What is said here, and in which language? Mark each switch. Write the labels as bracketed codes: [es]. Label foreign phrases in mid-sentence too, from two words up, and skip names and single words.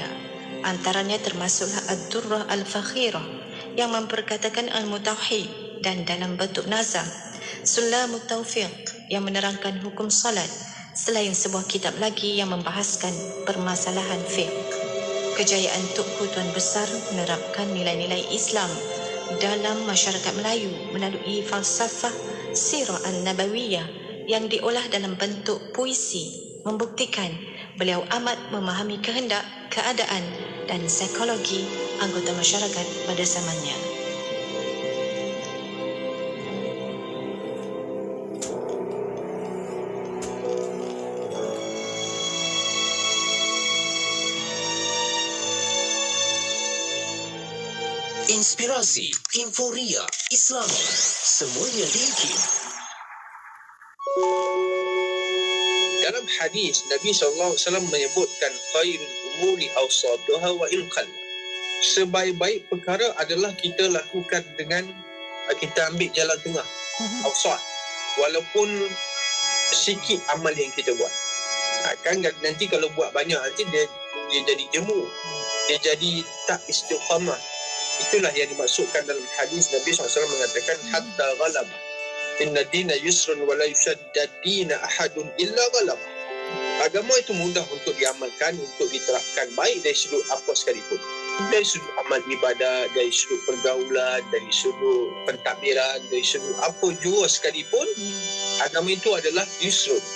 [ms] Antaranya termasuklah Ad-Durrah Al-Fakhirah yang memperkatakan ilmu tauhid dan dalam bentuk nazam, Sulamut Taufiq yang menerangkan hukum salat, selain sebuah kitab lagi yang membahaskan permasalahan fiqh. Kejayaan Tukku Tuan Besar menerapkan nilai-nilai Islam dalam masyarakat Melayu melalui falsafah Sirah An-Nabawiyah yang diolah dalam bentuk puisi, membuktikan beliau amat memahami kehendak, keadaan dan psikologi anggota masyarakat pada zamannya. Inspirasi, Inforia, Islami, semuanya di IKIM. Dalam hadis, Nabi SAW menyebutkan [ar] خير الأمور أوسطها و إلقال. [ms] Sebaik-baik perkara adalah kita lakukan dengan kita ambil jalan tengah, awsat. Walaupun sikit amal yang kita buat. Kan nanti kalau buat banyak nanti dia jadi jemu. Dia jadi tak istiqamah. Itulah yang dimaksudkan dalam hadis Nabi SAW mengatakan [ar] حتى غلب. إن الدين يسر ولا يشاد الدين أحد إلا غلب. [ms] Agama itu mudah untuk diamalkan, untuk diterapkan, baik dari sudut apa sekalipun. Dari sudut amal ibadah, dari sudut pergaulan, dari sudut pentadbiran, dari sudut apa jua sekalipun, agama itu adalah yusrun.